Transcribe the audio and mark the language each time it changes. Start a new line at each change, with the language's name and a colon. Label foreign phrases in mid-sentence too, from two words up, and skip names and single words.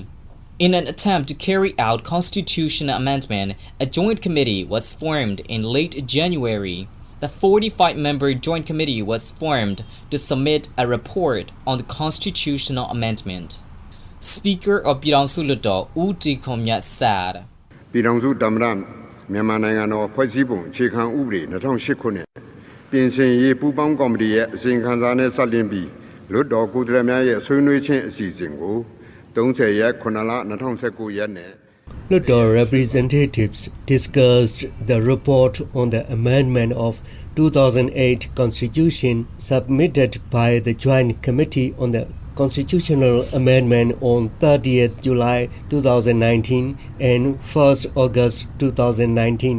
English: In an attempt to carry out constitutional amendment, a joint committee was formed in late January. The 45-member Joint Committee was formed to submit a report on the constitutional amendment. Speaker of Hluttaw, U Tikomyat said,
Burmese: Myanmarနိုင်ငံတော်ဖွဲ့စည်းပုံအခြေခံဥပဒေ2008ခုနှစ်ပြင်ဆင်ရေးပူးပေါင်းကော်မတီရဲ့အစီရင်ခံစာနဲ့စတင်ပြီးလွှတ်တော်ကိုယ်စားလှယ်များရဲ့ဆွေးနွေးခြင်းအစီအစဉ်ကို30ရက်9လ2019ရက်နဲ့
English: Hluttaw representatives discussed the report on the amendment of 2008 Constitution submitted by the Joint Committee on the Constitutional Amendment on 30th July 2019 and 1st August 2019.